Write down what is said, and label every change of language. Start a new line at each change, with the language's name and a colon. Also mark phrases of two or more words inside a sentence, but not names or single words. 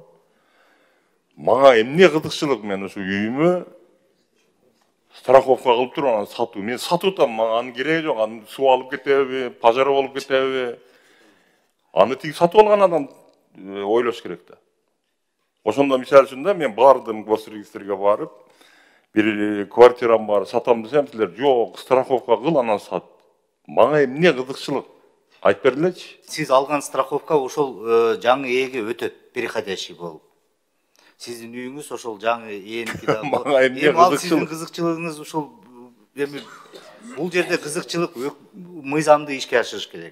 Kyrgyz: Мага эмне кызыкчылык, мен ушу үйүмө страховка кылып туруп анан сатуу. Мен сатып атам, мага анын кереги жок. Аны суу алып кетеби, пожар болуп кетеби? Аны тиги сатып алган адам ойлош керек да. Ошондо мисалы үчүн да мен бардым госрегистрге барып, бир квартирам бар, сатам десем сиздер, жок, страховка кыл, анан сат. Мага эмне кызыкчылык? Айтып бердилечи. Сиз алган страховка ошол жаңы ээге өтөт переходящий болуп. Сиздин үйүңүз ошол жаңы ээники да. Ал сиздин кызыкчылыгыңыз ошол эми бул жерде кызыкчылык мыйзамды ишке ашырыш керек.